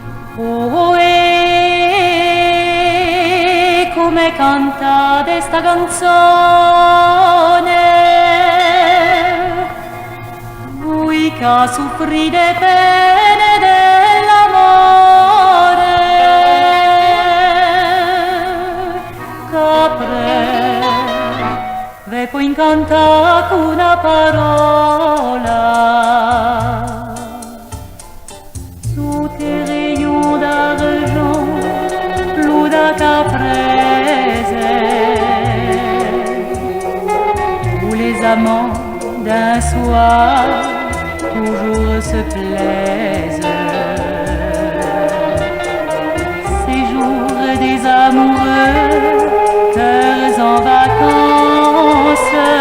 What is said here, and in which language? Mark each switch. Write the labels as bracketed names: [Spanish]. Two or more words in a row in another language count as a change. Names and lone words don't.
[Italian] Oh, come canta questa canzone, lui che ha soffrito le pene dell'amore, che può incantare con una parola. [French] Où les amants d'un soir toujours se plaisent, ces jours des amoureux, cœurs en vacances,